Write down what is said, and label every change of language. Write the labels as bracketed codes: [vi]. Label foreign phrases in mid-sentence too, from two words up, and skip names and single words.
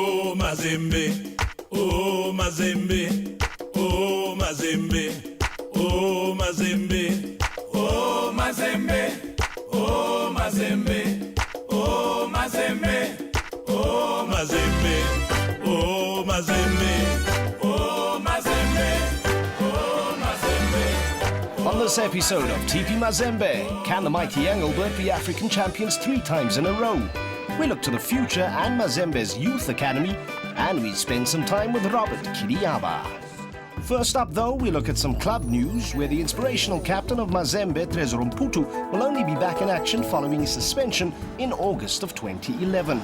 [en] Oh Mazembe, oh Mazembe, oh Mazembe, oh Mazembe, oh Mazembe, oh Mazembe, oh Mazembe, oh Mazembe, oh Mazembe, oh Mazembe, oh Mazembe. On this episode of TP Mazembe, can the mighty Engelbert be African champions 3 times in a row? We look to the future and Mazembe's youth academy, and we spend some time with Robert Kiriaba. First up though, we look at some club news where the inspirational captain of Mazembe, Tresor Mputu, will only be back in action following his suspension in August of 2011.